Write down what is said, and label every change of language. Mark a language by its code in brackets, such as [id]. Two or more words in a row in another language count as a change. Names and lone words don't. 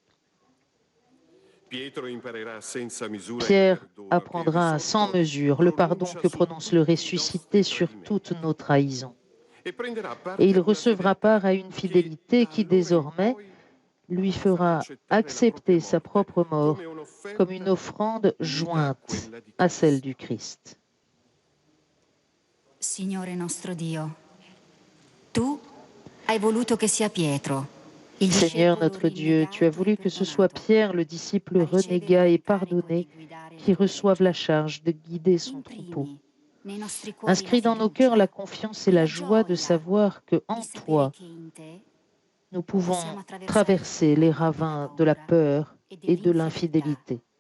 [fr] Pierre apprendra sans mesure le pardon que prononce le ressuscité sur toutes nos trahisons. Et il recevra part à une fidélité qui désormais lui fera accepter sa propre mort comme une offrande jointe à celle du Christ. [it] Signore nostro Dio, tu hai voluto che sia Pietro. [fr] Seigneur notre Dieu, tu as voulu que ce soit Pierre, le disciple renégat et pardonné, qui reçoive la charge de guider son troupeau. Inscris dans nos cœurs la confiance et la joie de savoir que en toi, nous pouvons traverser les ravins de la peur et de l'infidélité.